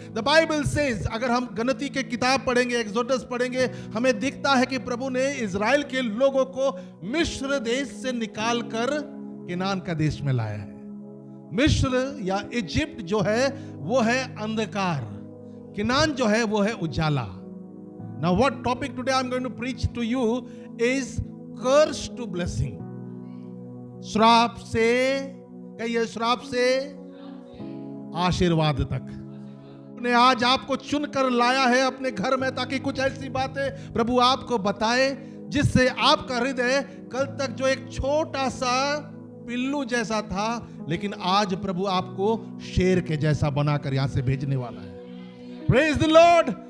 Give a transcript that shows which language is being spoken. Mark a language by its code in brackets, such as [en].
[en] The Bible says, [hi] अगर हम गणती के किताब पढ़ेंगे, एक्सोडस पढ़ेंगे, हमें दिखता है कि प्रभु ने इजराइल के लोगों को मिस्र देश से निकालकर केनान का देश में लाया है। मिस्र या इजिप्ट जो है वो है अंधकार, केनान जो है वो है उजाला। [en] Now what topic today I'm going to preach to you is curse to blessing. [hi] श्राप से, कहिए श्राप से आशीर्वाद तक। ने आज आपको चुनकर लाया है अपने घर में, ताकि कुछ ऐसी बातें प्रभु आपको बताए जिससे आपका हृदय कल तक जो एक छोटा सा पिल्लू जैसा था, लेकिन आज प्रभु आपको शेर के जैसा बनाकर यहां से भेजने वाला है। [en] Praise the lord.